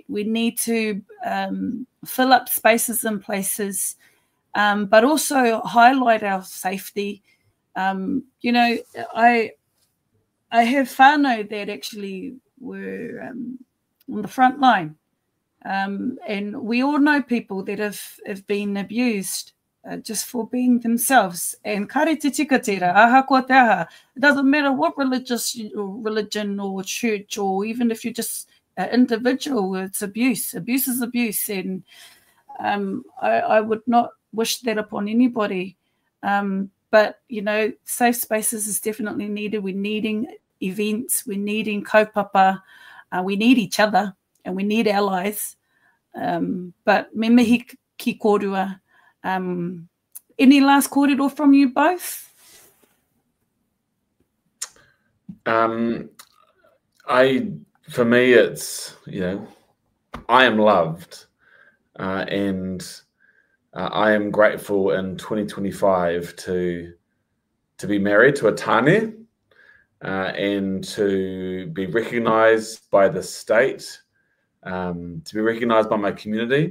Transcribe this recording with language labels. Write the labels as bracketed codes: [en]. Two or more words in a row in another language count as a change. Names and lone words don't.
[en] We need to fill up spaces and places, but also highlight our safety. You know, I have whānau that actually were on the front line. And we all know people that have been abused just for being themselves. [mi] And kare te tikatera, aha kua te aha. [en] It doesn't matter what religion or church, or even if you're just an individual, it's abuse. Abuse is abuse. And I would not wish that upon anybody. But, you know, safe spaces is definitely needed. We're needing events. We're needing kaupapa. We need each other and we need allies. [mi] But me mihi ki kōrua. [en] Any last kōrero from you both? For me, it's, you know, I am loved, and I am grateful in 2025 to be married to a tāne, and to be recognised by the state, to be recognised by my community.